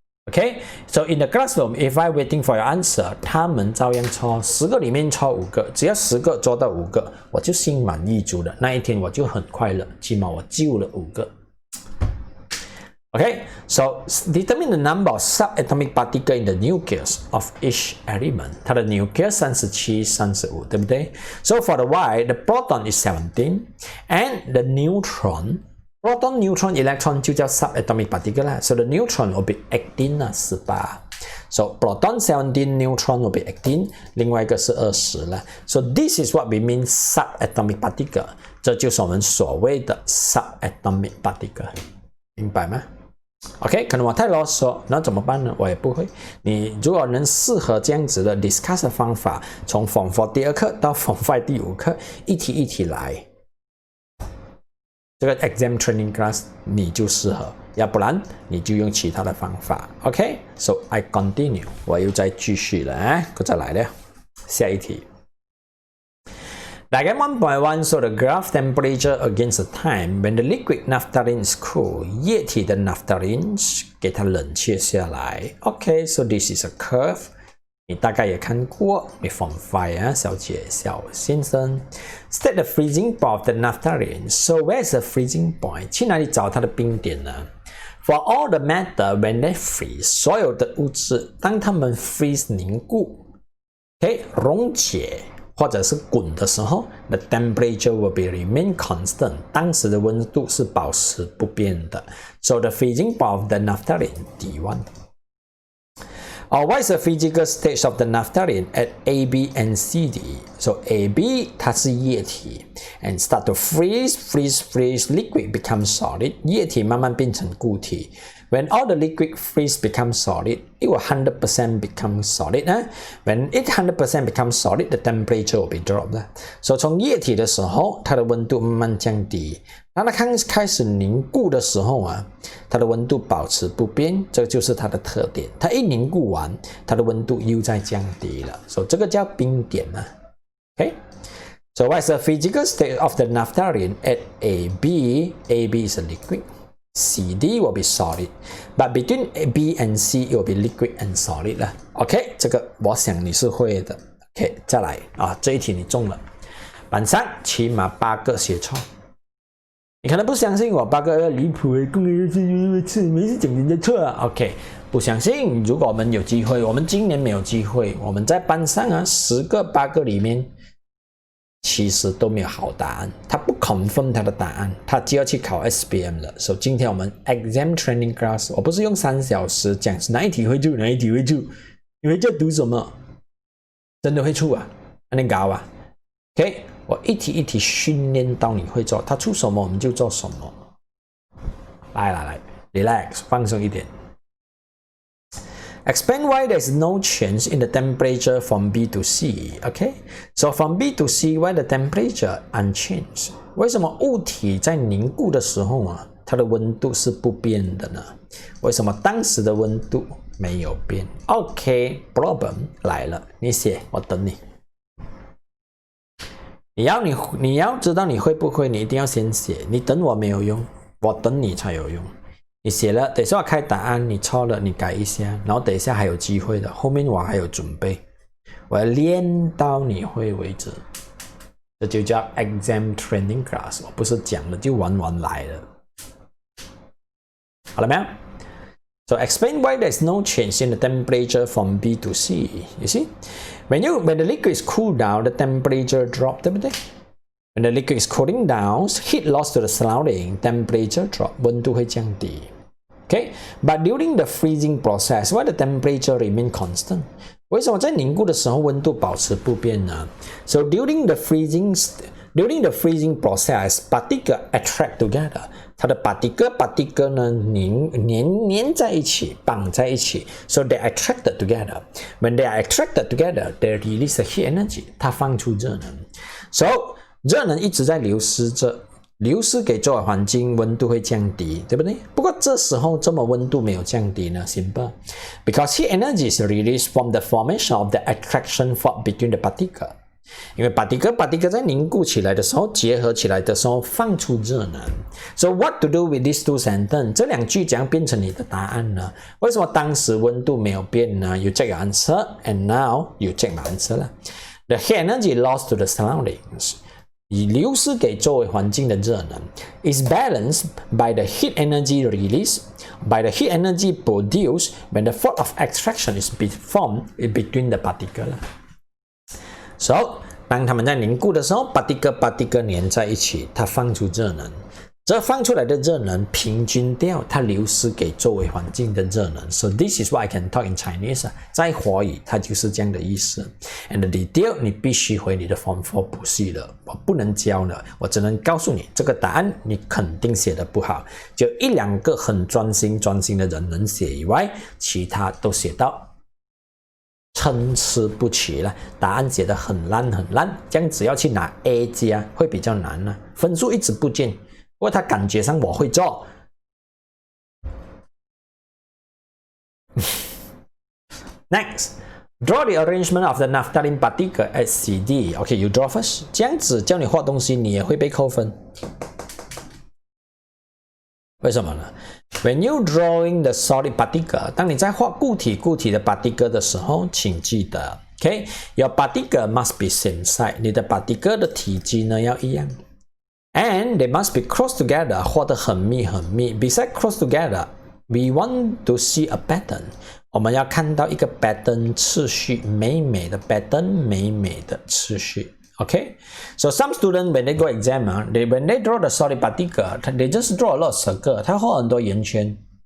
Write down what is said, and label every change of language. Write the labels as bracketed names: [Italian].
[English] Okay, so in the classroom, if I waiting for your answer, [Chinese] 他们照样错，10个里面错5个，只要10个做到5个，我就心满意足了。那一天我就很快乐，起码我救了5个。 [English] Okay, so determine the number of subatomic particles in the nucleus of each element. [Chinese] 它的 nucleus 37、35，对不对？ [English] So for the Y, the proton is 17, and the neutron.Proton, neutron, electron [Chinese] 就叫 [English] subatomic particle 啦 So the neutron will be 18 啦 18 So proton 17, neutron will be 18 [Chinese] 另外一个是20啦 [English] So this is what we mean subatomic particle [Chinese] 这就是我们所谓的 [English] subatomic particle [Chinese] 明白吗 OK 可能我太啰嗦那怎么办呢我也不会你如果能适合这样子的 discuss 的方法从 Form 4第2课到 Form 5第5课一题一题来这个 exam training class 你就适合，要不然你就用其他的方法。 [English] OK, so I continue， [Chinese] 我又再继续了啊，我再来了，下一题。 [English] Diagram 1.1 show the graph temperature against the time when the liquid naphthalene is cool， [Chinese] 液体的 naphthalene 给它冷却下来。 [English] OK, so this is a curve。 [Chinese] 你大概也看过，你 Form 5啊，小姐、小先生。 [English] State the freezing point of the naphthalene. So where is the freezing point? [Chinese] 去哪里找它的冰点呢 [English] ？For all the matter, when they freeze， [Chinese] 所有的物质当它们 [English] freeze [Chinese] 凝固 ，OK 溶解或者是滚的时候 [English] ，the temperature will be remain constant。 [Chinese] 当时的温度是保持不变的。 [English] So the freezing point of the naphthalene D1。 what is the physical state of the naphthalene at A, B, and C, D? So A, B [Chinese] 它是液体 [English] and start to freeze, liquid becomes solid. [Chinese] 液体慢慢变成固体。 [English] When all the liquid freeze becomes solid, it will 100% become solid. When it 100% becomes solid, the temperature will be dropped. So [Chinese] 从液体的时候，它的温度慢慢降低。当它开始凝固的时候啊，它的温度保持不变，这就是它的特点。它一凝固完，它的温度又在降低了，所以这个叫冰点啊。 [English] Okay? So what is the physical state of the naphthalene at AB? AB is a liquid. CD will be solid, but between B and C it will be liquid and solid [Chinese] 了。 OK， 这个我想你是会的。OK， 再来啊，这一题你中了，班上起码8个写错。你可能不相信我8个离谱的，每次讲人家错啊。 OK， 不相信，如果我们有机会，我们今年没有机会，我们在班上啊10个8个里面。其实都没有好答案，他不 confirm 他的答案，他就要去考 SPM 了。所以今天我们 exam training class， 我不是用3小时讲哪一题会出，哪一题会出，你会在读什么？真的会出啊？那你搞啊 ？OK， 我一题一题训练到你会做，他出什么我们就做什么。来 ，relax， 放松一点。 [English] Explain why there's no change in the temperature from B to C. Okay, so from B to C, why the temperature unchanged? [Chinese] 为什么物体在凝固的时候啊，它的温度是不变的呢？为什么当时的温度没有变 ？ [English] OK, problem [Chinese] 来了，你写，我等你。你要知道你会不会，你一定要先写。你等我没有用，我等你才有用。你写了，等一下我开答案，你错了你改一下，然后等一下还有机会的，后面我还有准备，我要练到你会为止，这就叫 exam training class， 我不是讲了就玩来了，好了没有 ？ [English] So explain why there's no change in the temperature from B to C. You see, when the liquid is cooled down, the temperature drop， [Chinese] 对不对？ [English] When the liquid is cooling down, heat loss to the surrounding, temperature drop， [Chinese] 温度会降低。 [English] Okay, but during the freezing process, why the temperature remain constant? [Chinese] 为什么在凝固的时候温度保持不变呢 ？ [English] So during the freezing process, particle attract together. [Chinese] 它的 particle 呢粘在一起，绑在一起 ， [English] so they attracted together. When they are attracted together, they release the heat energy. [Chinese] 它放出热能 ， [English] so [Chinese] 热能一直在流失着，流失给周围环境，温度会降低，对不对？不过这时候这么温度没有降低呢 [English] ？Simple, because heat energy is released from the formation of the attraction force between the particle. [Chinese] 因为 particle 在凝固起来的时候，结合起来的时候放出热能。 [English] So what to do with these two sentences？ [Chinese] 这两句怎样变成你的答案呢？为什么当时温度没有变呢 [English] ？You check your answer, and now you check my answer [Chinese] 了。 [English] The heat energy lost to the surroundings. [Chinese] 以流失给周围环境的热能 [English] is balanced by the heat energy released by the heat energy produced when the force of attraction is formed between the particle. So [Chinese] 当它们在凝固的时候 particle 粘在一起，它放出热能。这放出来的热能平均掉它流失给周围环境的热能。 [English] So this is what I can talk in Chinese. [Chinese] 在华语它就是这样的意思。 [English] And the detail [Chinese] 你必须回你的 Form 4补习了，我不能教了，我只能告诉你这个答案你肯定写得不好，就1-2个很专心的人能写以外，其他都写到参差不齐了，答案写得很烂，这样只要去拿 A 加会比较难了，分数一直不见。不过他感觉上我会做。 [English] Next, draw the arrangement of the naphthalene particle at CD. Okay, you draw first. [Chinese] 这样子叫你画东西，你也会被扣分。为什么呢 [English] ？When you drawing the solid particle， [Chinese] 当你在画固体的 particle 的时候，请记得 [English] ，OK, your particle must be same size。 [Chinese] 你的 particle 的体积呢要一样。 [English] And they must be close together， [Chinese] 画得很密。 [English] Besides close together, we want to see a pattern。 [Chinese] 我们要看到一个 pattern 次序，美美的 pattern， 美美的次序。 [English] Okay, so some students when they go exam, when they draw the solid particle, they just draw a lot of circle， [Chinese] 他画很多圆圈。